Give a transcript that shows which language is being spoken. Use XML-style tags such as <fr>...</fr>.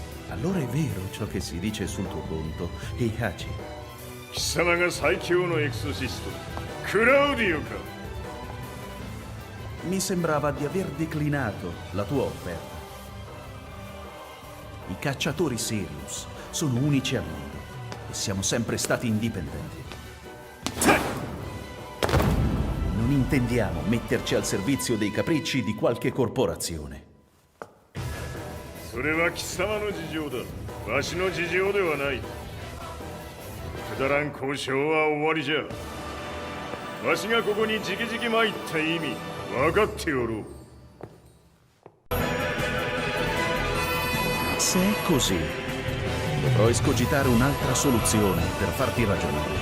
<it>Allora è vero ciò che si dice sul tuo conto, Heihachi.</it> <ja>貴様が最強のエクソシスト、クラウディオか。</ja> <it>Mi sembrava di aver declinato la tua offerta. I cacciatori Sirius sono unici al mondo e siamo sempre stati indipendenti. Non intendiamo metterci al servizio dei capricci di qualche corporazione.</it> <ja>それは貴様の事情だ。わしの事情ではない。くだらん交渉は終わりじゃ。わしがここに直々参った意味、分かっておろう。</ja> <it>Se è così, dovrò escogitare un'altra soluzione per farti ragionare.</it>